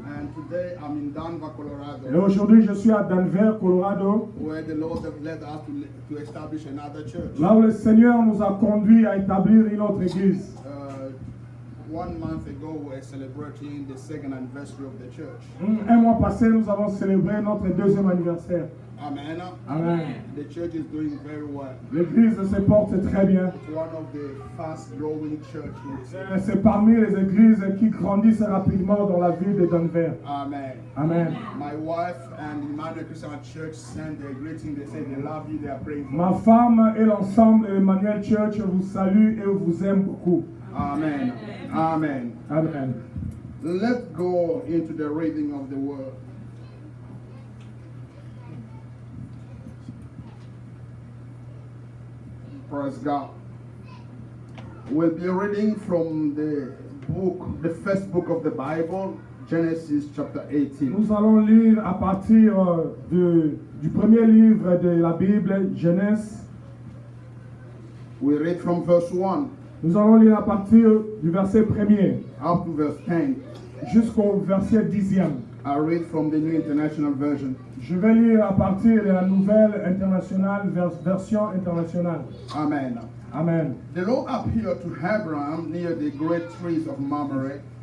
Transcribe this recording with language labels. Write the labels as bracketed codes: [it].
[en] And today I'm in Denver, Colorado, [fr] Et aujourd'hui, je suis à Denver, Colorado, [en] where the Lord has led us to establish another church. [fr] là où le Seigneur nous a conduits à établir une autre église. [en] 1 month ago, we were celebrating the second anniversary of the church. [fr] Un mois passé, nous avons célébré notre deuxième anniversaire. [en] Amen. [fr] Amen. [en] The church is doing very well. [fr] L'église se porte très bien. [en] It's one of the fast-growing churches. [fr] C'est parmi les églises qui grandissent rapidement dans la ville de Denver. [en] Amen. [fr] Amen. [en] My wife and Emmanuel Christian Church send their greeting. They say they love you. They are praying for [fr] Ma [en] you. [fr] femme et l'ensemble de Emmanuel Church vous saluent et vous aiment beaucoup. [en] Amen. Amen. [fr] Amen. [en] Let's go into the reading of the word. Praise God. We'll be reading from the first book of the Bible, Genesis chapter 18. [fr] Nous allons lire à partir du premier livre de la Bible, Genèse. [en] We read from verse 1 [fr] Nous allons lire à partir du verset 1er [en] up to verse 10. [fr] jusqu'au verset 10e. [en] I read from the New International Version. [fr] Je vais lire à partir de la nouvelle internationale, version internationale. [en] Amen. [fr] Amen. [en] The Lord appeared to Abraham near the great trees of Mamre.